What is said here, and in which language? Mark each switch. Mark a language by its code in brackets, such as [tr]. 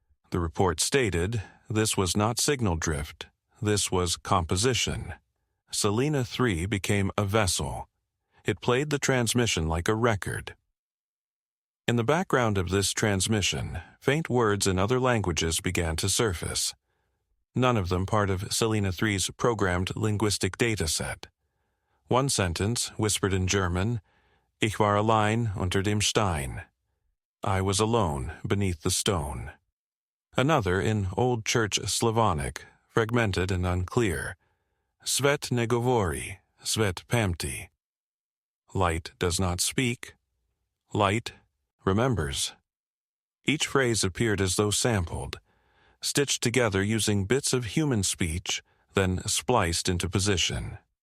[en] The report stated, this was not signal drift, this was composition. Selena 3 became a vessel. It played the transmission like a record. In the background of this transmission, faint words in other languages began to surface. None of them part of Selena 3's programmed linguistic dataset. One sentence, whispered in German, [de] Ich war allein unter dem Stein. [en] I was alone beneath the stone. Another in Old Church Slavonic, fragmented and unclear. [cu] Svet ne govori, svet pamti. [en] Light does not speak. Light remembers. Each phrase appeared as though sampled, stitched together using bits of human speech, then spliced into position.